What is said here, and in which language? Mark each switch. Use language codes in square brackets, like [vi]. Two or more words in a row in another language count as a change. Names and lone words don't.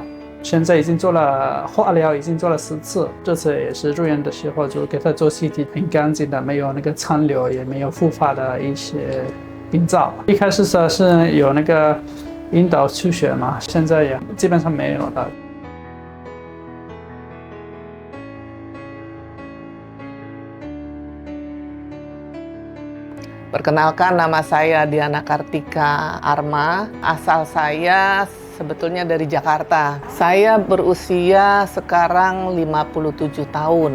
[zh] 现在已经做了化疗，已经做了10次。这次也是入院的时候就给他做 CT， 很干净的，没有那个残留，也没有复发的一些病灶。一开始是有那个阴道出血嘛，现在也基本上没有了。 [id] Perkenalkan, nama saya Diana Kartika Arma. Asal saya sebetulnya dari Jakarta. Saya berusia sekarang 57 tahun.